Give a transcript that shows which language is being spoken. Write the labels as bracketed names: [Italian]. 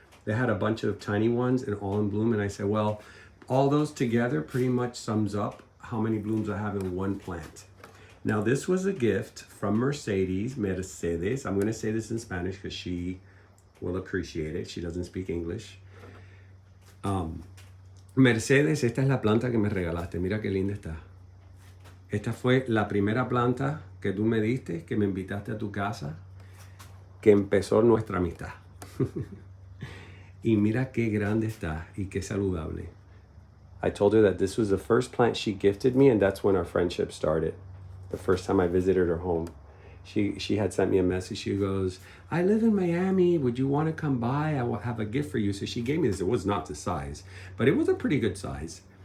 [English] They had a bunch of tiny ones and all in bloom. And I said, well, all those together pretty much sums up how many blooms I have in one plant. Now, this was a gift from Mercedes. I'm going to say this in Spanish because she will appreciate it. She doesn't speak English. [Spanish] Mercedes, esta es la planta que me regalaste. Mira qué linda está. Esta fue la primera planta que tú me diste, que me invitaste a tu casa, que empezó nuestra amistad. Y mira qué grande está y qué saludable. [English] I told her that this was the first plant she gifted me, and that's when our friendship started. The first time I visited her home, she had sent me a message. She goes, I live in Miami. Would you want to come by? I will have a gift for you. So she gave me this. It was not the size, but it was a pretty good size.